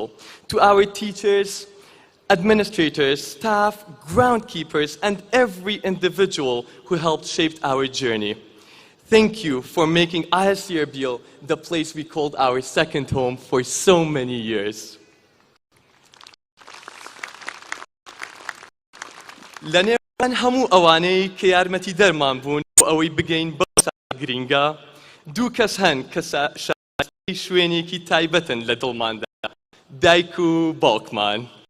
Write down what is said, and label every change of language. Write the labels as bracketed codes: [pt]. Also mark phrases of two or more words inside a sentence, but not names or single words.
[en] To our teachers, administrators, staff, groundkeepers, and every individual who helped shape our journey. Thank you for making ISC Erbil the place we called our second home for so many years. [ckb] لەنێوان هەموو ئەوانەی کە یارمەتی دەرمان بوون بۆ ئەوەی بگەین بە گرینگە، دوو کەس هەن کە شایستی شوێنێکی تایبەتن لە دڵماندا: دایک و باوکمان.